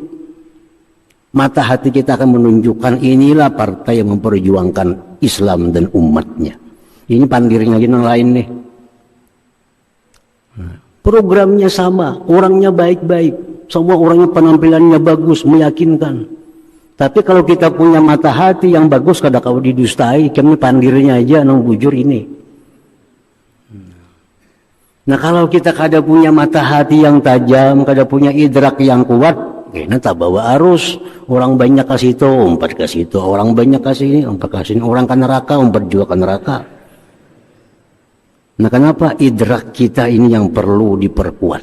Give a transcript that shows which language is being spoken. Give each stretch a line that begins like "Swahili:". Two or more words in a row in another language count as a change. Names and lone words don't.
Indonesian: Mata hati kita akan menunjukkan inilah partai yang memperjuangkan Islam dan umatnya. Ini pandirnya yang lain nih. Programnya sama, orangnya baik-baik, semua orangnya penampilannya bagus, meyakinkan. Tapi kalau kita punya mata hati yang bagus,
Banjar: kada kau didustai, kami pandirnya aja nang bujur ini.
Indonesian: Nah, kalau kita kada punya mata hati yang tajam, kada punya idrak yang kuat, kena tak bawa arus.
Banjar: Orang banyak kasih itu, umpat kasih itu. Orang banyak kasih ini, umpat kasih ini.
Indonesian: Orang ke neraka, umpat juga ke neraka. Nah, kenapa idrak kita ini yang perlu diperkuat?